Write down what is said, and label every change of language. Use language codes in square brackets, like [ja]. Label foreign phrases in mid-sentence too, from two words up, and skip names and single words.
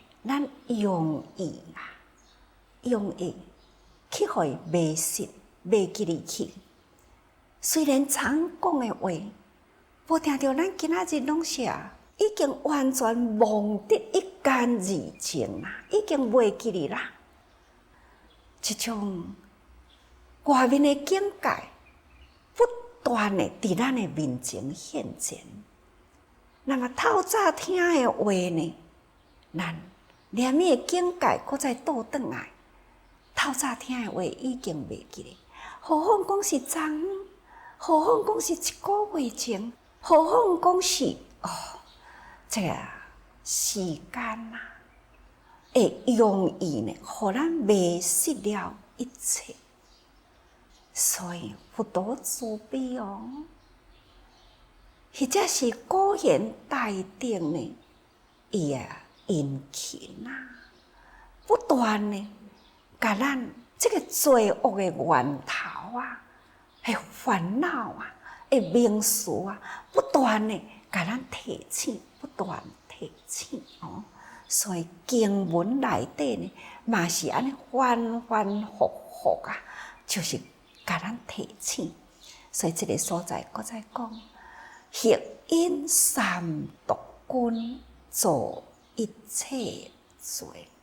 [nan] 咱容易去互伊迷失、迷记入去。虽然常讲的话，无听到咱今仔日拢是已經完全忘得一乾二淨啦，已經袂記哩啦。這種外面的境界不斷的佇咱的面前現前。那麼透早聽的話呢，咱連伊的境界擱再倒轉來，透早聽的話已經袂記哩。何況講是昨昏，何況講是一個月前，何況講是這個時間啊，會容易呢，互咱迷失了一切。所以佛陀慈悲哦，或者是古賢大德呢，伊殷勤啊，不斷呢，甲咱這個罪惡的源頭啊，係煩惱啊，係名詞啊，不斷呢，甲咱提醒，不斷提醒哦。所以經文內底呢，嘛是安尼反反复复啊，就是甲咱提醒。所以這個所在，擱再講，合因三毒君做一切罪。